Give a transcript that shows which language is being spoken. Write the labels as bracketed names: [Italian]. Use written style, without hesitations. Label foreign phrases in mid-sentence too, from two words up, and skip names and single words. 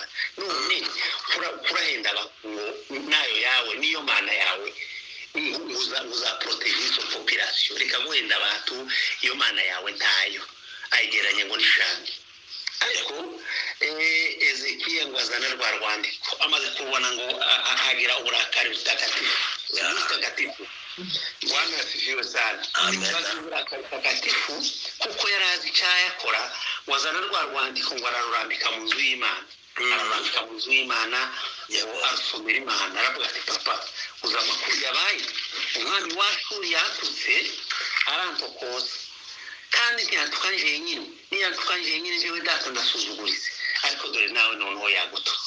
[Rundi] None kurahenda nayo yawe niyo Mana yawe, uza protege izo population. Reka guhenda abantu, iyo Mana yawe ntayo, ayigeranye ngo nishange. Ariko Hezekiya ngo azana rwa rwandiko, amaze kubona ngo agira uburakari butakatifu. [Swahili] Bwana asifiwe sana. [Rundi] Uburakari butakatifu kuko yari azi icyo yakora, wazana rwa rwandiko ngo ararurambika mu nzu y'Imana. Ararambika mu nzu y'Imana, arasomera Imana, aravuga ati papa, uzi amakuru yabaye, umwami wacu yakutse arantokoza, kandi ntiyatukanje yenyine, niyatukanje yenyine njyewe data ndasuzuguritse, ariko dore nawe noneho yagututse.